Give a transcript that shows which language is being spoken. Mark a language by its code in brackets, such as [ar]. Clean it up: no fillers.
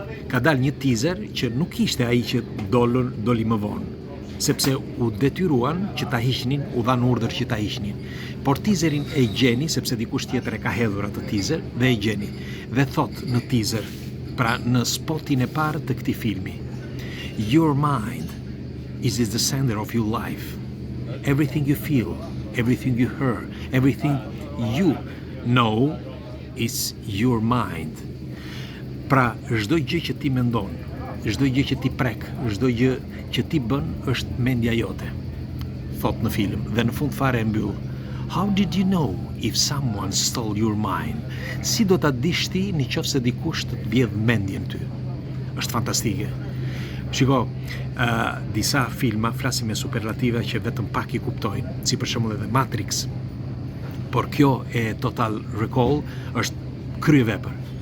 [sq] Ka dalë një teaser që nuk ishte ai që doli më vonë, sepse u detyruan që ta hiqnin, u dhan urdhër që ta hiqnin. Por teaserin e gjeni, sepse dikush tjetër e ka hedhur atë teaser, dhe e gjeni. Dhe thot në teaser, pra në spotin e parë të këtij filmi, [en] your mind is the center of your life. Everything you feel, everything you hear, everything you know is your mind. [sq] Pra, çdo gjë që ti mendon, çdo gjë që ti prek, çdo gjë që ti bën është mendja jote. Thot në film, dhe në fund fare e mbyll. [en] How did you know if someone stole your mind? [sq] Si do ta dish ti nëse dikush të vjedh mendjen ty? Është fantastike. Shiko, disa filma flasin me superlativa që vetëm pak i kuptojnë, si për shembull edhe Matrix. Por kjo e Total Recall është kryevepër.